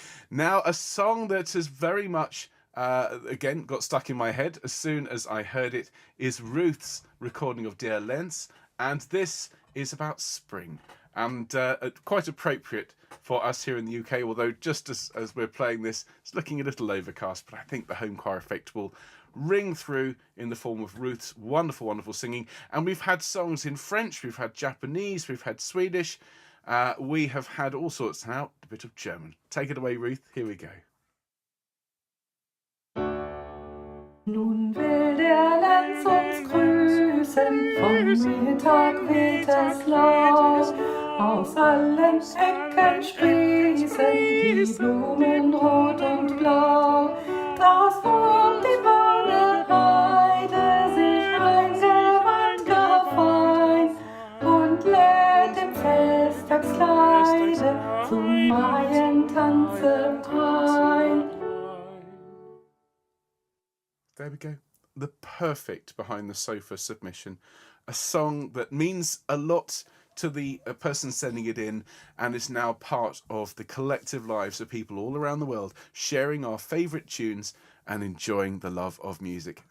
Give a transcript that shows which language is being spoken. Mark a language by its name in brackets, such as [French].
[English] Now, a song that has very much again got stuck in my head as soon as I heard it is Ruth's recording of Dear Lenz, and this is about spring, and quite appropriate for us here in the UK, although just as we're playing this, it's looking a little overcast, but I think the Homechoir effect will ring through in the form of Ruth's wonderful, wonderful singing. And we've had songs in French, we've had Japanese, we've had Swedish, we have had all sorts, now a bit of German. Take it away, Ruth, here we go. [German] Nun will der Lenz uns grüßen, vom Mittag weht es laut, aus allen Ecken sprießen die Blumen rot und blau, draus um die braune Heide sich ein Gewand gar fein und lädt im Festtagskleide zum Maientanze ein. [English] There we go. The perfect behind the sofa submission. A song that means a lot to the person sending it in, and is now part of the collective lives of people all around the world, sharing our favourite tunes and enjoying the love of music.